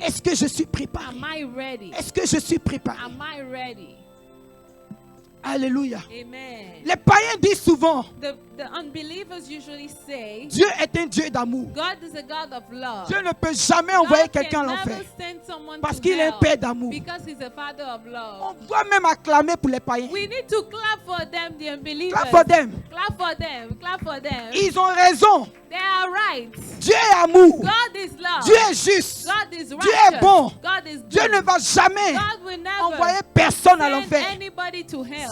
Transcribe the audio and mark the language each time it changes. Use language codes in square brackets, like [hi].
[fr] Est-ce que je suis préparé? [en] Am I ready? [fr] Est-ce que je suis préparé? [en] Am I ready? [fr] Alléluia. [en] Amen. [fr] Les païens disent souvent, [en] The unbelievers usually say, [fr] Dieu est un Dieu d'amour. [en] God is a God of love. [fr] Dieu ne peut jamais envoyer [en] God [fr] quelqu'un à [en] can [fr] l'enfer. [en] never send someone [fr] Parce [en] to [fr] qu'il est un [en] hell [fr] père d'amour. [en] because he's a father of [fr] On [en] love. [fr] doit même acclamer pour les païens. [en] We need to clap for them, the unbelievers. Clap for them. Clap for them. Clap for them. [fr] Ils ont raison. [en] They are right. [fr] Dieu est amour. [en] God is love. [fr] Dieu est juste. [en] God is [fr] Dieu est [en] righteous. [fr] bon. [en] God is [fr] Dieu [en] good. [fr] ne va jamais [en] God will never [fr] envoyer personne à [en] send [fr] l'enfer. [en] anybody to hell.